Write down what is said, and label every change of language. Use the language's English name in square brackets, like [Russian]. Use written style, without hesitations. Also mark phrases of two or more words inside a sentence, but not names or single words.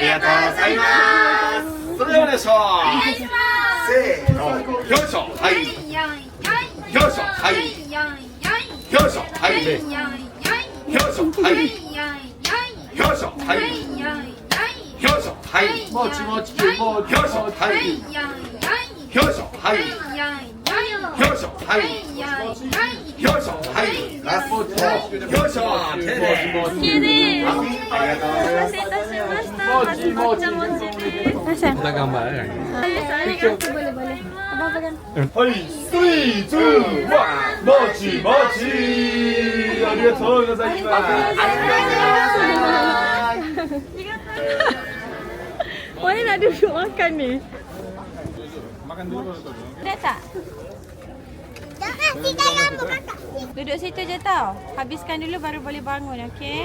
[Japanese] それではお願いしますせーのよいしょはいよいしょはいよいしょはいよいしょはいよいしょはいよいしょはいもちもちきゅうもちよいしょはいよいしょはいよいしょはいよいしょはいラストよいしょオッケーです。お待たせいたしました。まず抹茶もちです。Nasaan? [Malay] Dah gambar kan? Boleh, boleh. Abang pegang. [Japanese] はい3、2、1もちもちありがとうございます [Malay] Mana nak duduk makan ni? Makan dulu baru tahu. Dah tak? Jangan kita yang bukan. Duduk situ je tau. Habiskan dulu baru boleh bangun, okey?